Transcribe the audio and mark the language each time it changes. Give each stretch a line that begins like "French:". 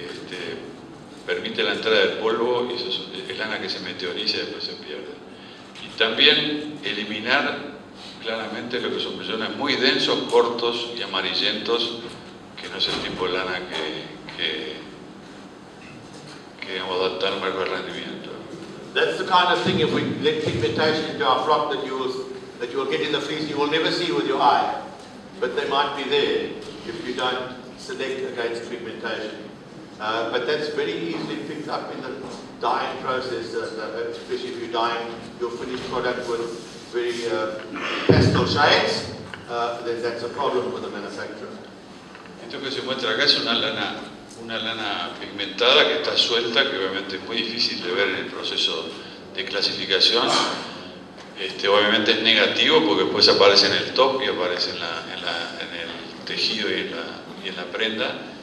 Spanish: Que permite la entrada del polvo, y eso es lana que se meteoriza y después se pierde. Y también eliminar claramente lo que son vellones muy densos, cortos y amarillentos, que no es el tipo de lana que digamos, da tal marco de rendimiento.
English: That's the kind of thing, if we let pigmentation into our flock, that you will get in the fleece, you will never see with your eye, but they might be there if you don't select against pigmentation. But that's very easily picked up in the dyeing process, especially if you're dyeing your finished product with very pastel shades, then that's a problem with the manufacturer.
Spanish: Esto que se muestra acá es una lana pigmentada que está suelta, que obviamente es muy difícil de ver en el proceso de clasificación. Obviamente es negativo porque después aparece en el top y aparece en el tejido y en la prenda.